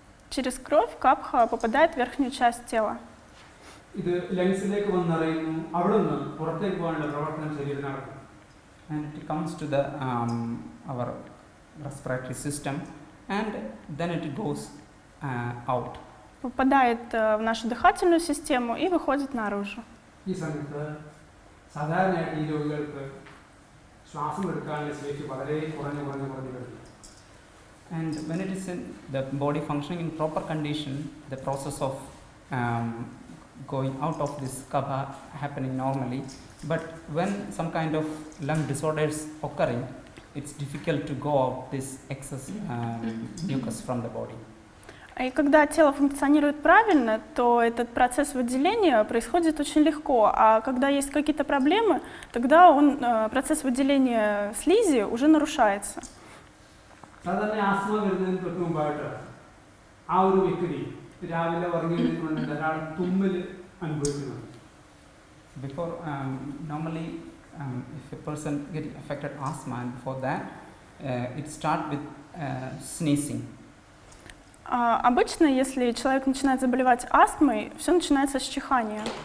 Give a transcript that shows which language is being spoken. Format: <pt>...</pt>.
<ru>Через кровь капха попадает в верхнюю часть тела.</ru> <ml>ഇത് ലങ്സിലേക്ക് വന്നറിയുന്നു, അവിടെ നിന്ന് പുറത്തേക്ക് പോകാനുള്ള പ്രവർത്തനം ശരീരം നടക്കും.</ml> <en>And it comes to the our respiratory system, and then it goes out.</en> <ru>Попадает в нашу дыхательную систему и выходит наружу.</ru> <ml>ഈ സമയത്ത് സാധാരണയായിട്ട് ഈ രോഗികൾക്ക് ശ്വാസം എടുക്കാനുള്ള ശേഷി വളരെ കുറഞ്ഞു വരും.</ml> <en>And when it is in the body functioning in proper condition, the process of going out of this kapha happening normally. But when some kind of lung disorders occurring, it's difficult to go out this excess mucus from the body.</en> <ru>И когда тело функционирует правильно, то этот процесс выделения происходит очень легко, а когда есть какие-то проблемы, тогда процесс выделения слизи уже нарушается.</ru> <ml>സാധാരണ asthma വരുന്നതിന് തൊട്ട് മുമ്പായിട്ട് ആ ഒരു വ്യക്തി രാവിലെ ഉറങ്ങിയിരുന്നുകൊണ്ട് ഒരാൾ തുമ്മൽ അനുഭവിക്കുന്നുണ്ട്.</ml> <en>Before normally if a person get affected asthma, and before that it starts with sneezing.</en> <ru>Обычно, если человек начинает заболевать астмой, все начинается с чихания.</ru>